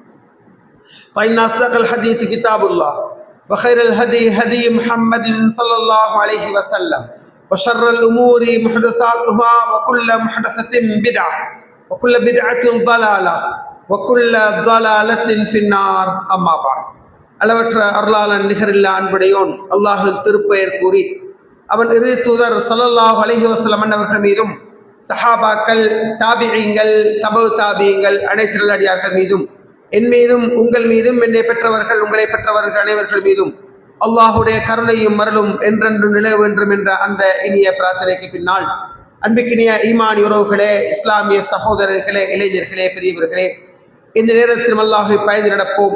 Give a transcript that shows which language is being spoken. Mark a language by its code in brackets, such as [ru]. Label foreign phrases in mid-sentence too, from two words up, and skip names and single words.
[ar] فإن أصدق الحديث كتاب الله وخير الهدي هدي محمد صلى الله عليه وسلم وشر الأمور محدثاتها وكل محدثة بدعة وكل بدعة ضلالة وكل ضلالة في النار أما بعد [ta] அளவற்ற அருளாளன் நிகரில்லா அன்புடையோன் அல்லாஹின் திருப்பெயர் கூறி அவன் இறுதி தூதர் [ar] صلى الله عليه وسلم [ta] அவர்கள் மீதும் சஹாபாக்கள் தாபிஈங்கள் தபு தாபிஈங்கள் அனைத்து நல்லடியார்கள் மீதும் என் மீதும் உங்கள் மீதும் என்னை பெற்றவர்கள் உங்களை பெற்றவர்கள் அனைவர்கள் மீதும் அல்லாஹுடைய கருணையும் மரலும் என்றென்று நிலவ வேண்டும் என்ற அந்த இனிய பிரார்த்தனைக்கு பின்னால் அன்பிக்கினிய ஈமான் உறவுகளே, இஸ்லாமிய சகோதரர்களே, இளைஞர்களே, பெரியவர்களே, இந்த நேரத்தில் அல்லாஹை பயந்து நடப்போம்.